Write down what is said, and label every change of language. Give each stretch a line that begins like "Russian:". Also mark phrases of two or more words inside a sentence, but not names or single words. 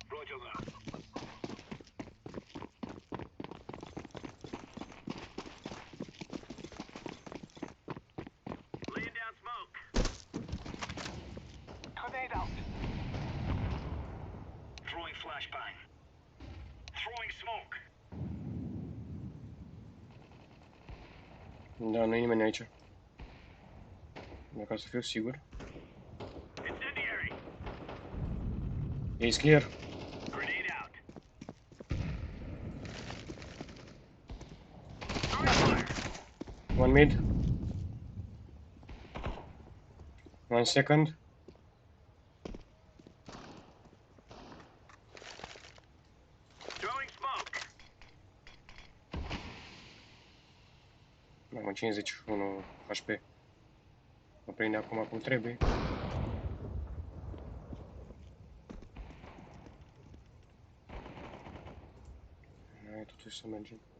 English: Grenade out. Throwing flashbang. Throwing smoke.
Romanian: Da, nu e nimeni aici. Ca să fiu sigur.
English: Incendiary. Ace clear. Grenade out. Throwing fire. One mid. 1 second. Throwing smoke.
Romanian: Mamă, 51 HP. Mă prinde acum cum trebuie. Hai, totuși să mergem.